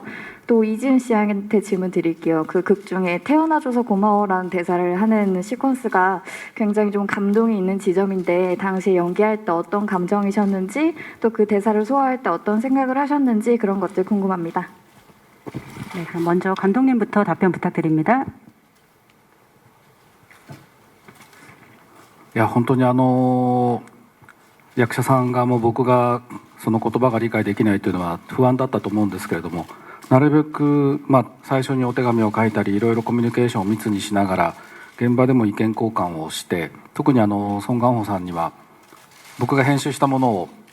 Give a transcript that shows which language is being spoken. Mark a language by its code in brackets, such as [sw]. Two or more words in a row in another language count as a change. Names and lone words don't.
[ko] 또 이지은 씨한테 질문 드릴게요. 그 극 중에 태어나줘서 고마워라는 대사를 하는 시퀀스가 굉장히 좀 감동이 있는 지점인데 당시에 연기할 때 어떤 감정이셨는지 또 그 대사를 소화할 때 어떤 생각을 하셨는지 그런 것들 궁금합니다. 네, 그럼 먼저 감독님부터 답변 부탁드립니다. [ja] いや本当に役者さんがもう僕がその言葉が理解できないというのは不安だったと思うんですけれども、なるべく最初にお手紙を書いたりいろいろコミュニケーションを密にしながら現場でも意見交換をして、特にソン・ガンホさんには僕が編集したものを